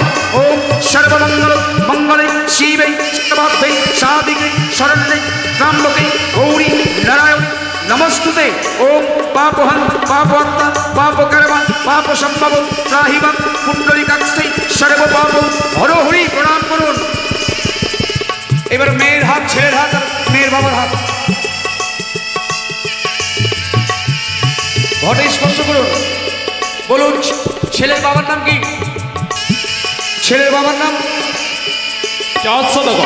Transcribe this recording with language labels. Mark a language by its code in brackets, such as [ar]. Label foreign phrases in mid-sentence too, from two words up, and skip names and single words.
[sa] ओम सर्वमंगल मंगले शिवे सर्वार्थे साधिके शरण्ये त्र्यंबके गौरी नारायण नमस्तुते। ओम पापहं पापहर्ता पापकर्मा पापसंभव त्राहिमां पुंडरीकाक्षे सर्व पाप हर हरि [bn] প্রণাম করুন। এবার মেয়ের হাত, ছেলের হাত আর মেয়ের বাবার হাত ঘটে স্পর্শ করুন। বলুন ছেলের বাবার নাম কি? ছেলের বাবার নাম চাঁদ সদাগর।